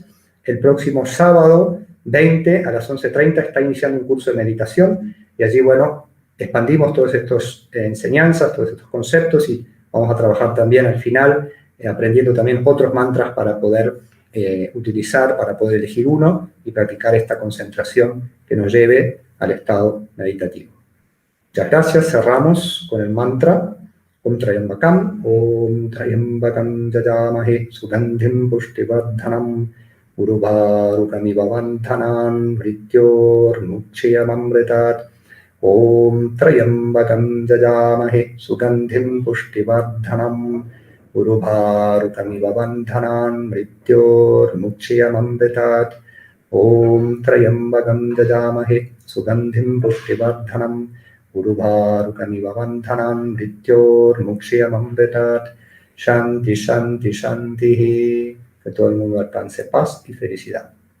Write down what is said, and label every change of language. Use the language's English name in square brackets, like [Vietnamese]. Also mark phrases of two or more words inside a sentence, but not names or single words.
[Spanish] El próximo sábado 20 a las 11:30 está iniciando un curso de meditación y allí, bueno, expandimos todas estas enseñanzas, todos estos conceptos y vamos a trabajar también al final aprendiendo también otros mantras para poder utilizar, para poder elegir uno y practicar esta concentración que nos lleve al estado meditativo. Muchas gracias, cerramos con el mantra [Sanskrit] Om Trayambakam Yajamahe Sugandhim Pushtivardhanam Uruvarukamiva Vandhanan Mrityormukshyamamritat Om Trayambakam Yajamahe Sugandhim Pushtivardhanam Uruvarukamiva Vandhanan Mrityormukshyamamritat Om Trayambakam Yajamahe Sugandhim Pushtivardhanam Uruvarukamiva Vandhanan Mrityormukshyamamritat. Shanti, Shanti, Shanti. [Spanish] Que todo el mundo alcance paz y felicidad.